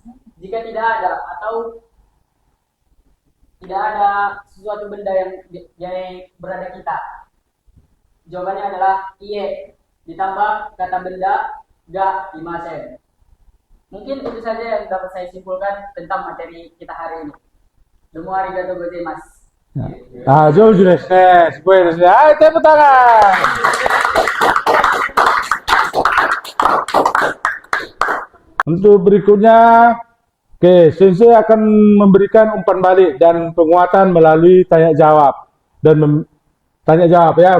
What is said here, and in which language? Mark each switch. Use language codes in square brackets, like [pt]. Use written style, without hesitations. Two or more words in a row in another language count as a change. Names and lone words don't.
[id] Jika tidak ada atau tidak ada sesuatu benda yang berada kita, jawabannya adalah iye. Ditambah kata benda, ga, imasen. Mungkin itu saja yang dapat saya simpulkan tentang materi kita hari ini. [ja] どうもありがとうございます. [id] Jauh sudah ses. Ayo tepuk tangan. Untuk berikutnya, oke, Sensei akan memberikan umpan balik dan penguatan melalui tanya jawab dan tanya jawab ya.